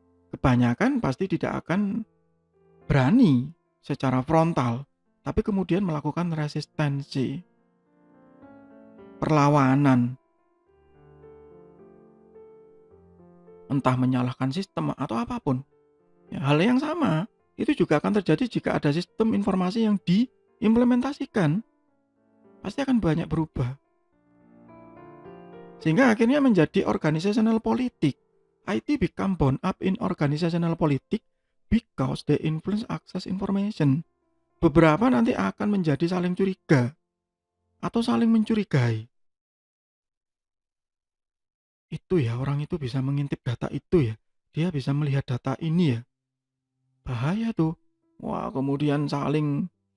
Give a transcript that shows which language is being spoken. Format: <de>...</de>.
<id>Kebanyakan pasti tidak akan berani secara frontal, tapi kemudian melakukan resistensi, perlawanan, entah menyalahkan sistem atau apapun. Ya, hal yang sama itu juga akan terjadi jika ada sistem informasi yang diimplementasikan. Pasti akan banyak berubah. Sehingga akhirnya menjadi organizational politik.</id> <en>IT become bound up in organizational politics because they influence access information.</en> <id>Beberapa nanti akan menjadi saling curiga atau saling mencurigai. Itu ya, orang itu bisa mengintip data itu ya. Dia bisa melihat data ini ya. Bahaya tuh. Wah, kemudian saling</id>